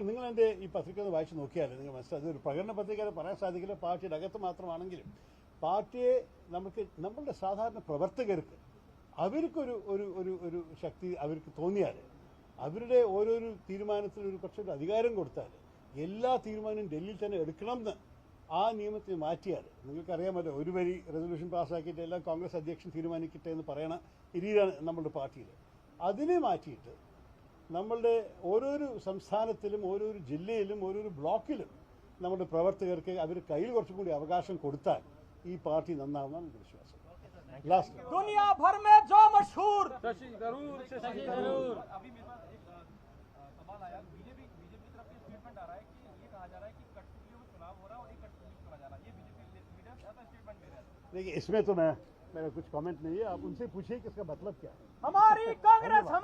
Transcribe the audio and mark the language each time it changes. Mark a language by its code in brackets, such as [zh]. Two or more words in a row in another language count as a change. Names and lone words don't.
[ml] നിങ്ങൾ എൻ്റെ ഈ പത്രിക ഒന്ന് വായിച്ച് നോക്കിയാൽ നിങ്ങൾ മനസ്സിലായി. അതൊരു പ്രകടന പത്രിക പറയാൻ സാധിക്കില്ല, പാർട്ടിയുടെ അകത്ത് മാത്രമാണെങ്കിലും പാർട്ടിയെ നമ്മളുടെ സാധാരണ പ്രവർത്തകർക്ക് അവർക്കൊരു ഒരു ഒരു ഒരു ശക്തി അവർക്ക് തോന്നിയാൽ, അവരുടെ ഓരോരു തീരുമാനത്തിനും ഒരു കുറച്ചൊരു അധികാരം കൊടുത്താൽ, എല്ലാ തീരുമാനവും ഡൽഹിയിൽ തന്നെ എടുക്കണമെന്ന് ആ നിയമത്തിൽ മാറ്റിയാൽ, നിങ്ങൾക്കറിയാമല്ലോ, ഒരു വരി റെസൊല്യൂഷൻ പാസ്സാക്കിയിട്ട് എല്ലാം കോൺഗ്രസ് അധ്യക്ഷൻ തീരുമാനിക്കട്ടെ എന്ന് പറയണ രീതിയാണ് നമ്മളുടെ പാർട്ടിയിൽ. അതിനെ മാറ്റിയിട്ട് നമ്മളുടെ ഓരോരു സംസ്ഥാനത്തിലും ഓരോരു ജില്ലയിലും ഓരോരു ബ്ലോക്കിലും നമ്മുടെ പ്രവർത്തകർക്ക് അവർ കയ്യിൽ കുറച്ചും കൂടി അവകാശം കൊടുത്താൽ ഈ പാർട്ടി നന്നാവുമെന്നാണ് എൻ്റെ വിശ്വാസം. [en] लास्ट [hi] दुनिया भर में जो मशहूर शशि थरूर अभी मेरे पास एक सवाल आया। बीजेपी की तरफ से स्टेटमेंट आ रहा है कि ये कहा जा रहा है कि कठपुतलियों में चुनाव हो रहा है और ये कठपुतली चुना जा रहा है। ये बीजेपी लीडर ऐसा स्टेटमेंट दे रहे हैं। देखिए, इसमें तो मेरा कुछ कमेंट नहीं है, आप उनसे पूछिए कि इसका मतलब क्या है।